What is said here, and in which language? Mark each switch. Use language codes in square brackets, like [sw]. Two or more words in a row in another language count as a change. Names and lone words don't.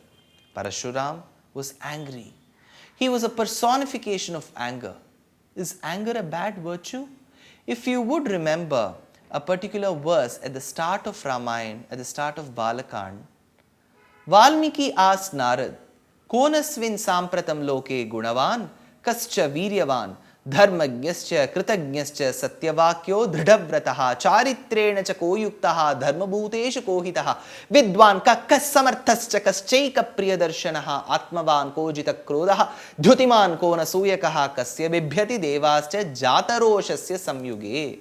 [en] Parashuram was angry. He was a personification of anger. Is anger a bad virtue? If you would remember a particular verse at the start of Ramayana, at the start of Balakand, Valmiki asked Narad, [sa] कोन्वस्मिन् साम्प्रतं लोके गुणवान् कश्च वीर्यवान् धर्मज्ञश्च कृतज्ञश्च सत्यवाक्यो दृढव्रतः चारित्रेण च को युक्तः धर्मभूतेषु को हितः विद्वान् कः कः समर्थश्च कश्चैक प्रियदर्शनः आत्मवान् को जित क्रोधः द्युतिमान् को नसूयकः, कस्य बिभ्यति देवाश्च जातरोषस्य संयुगे.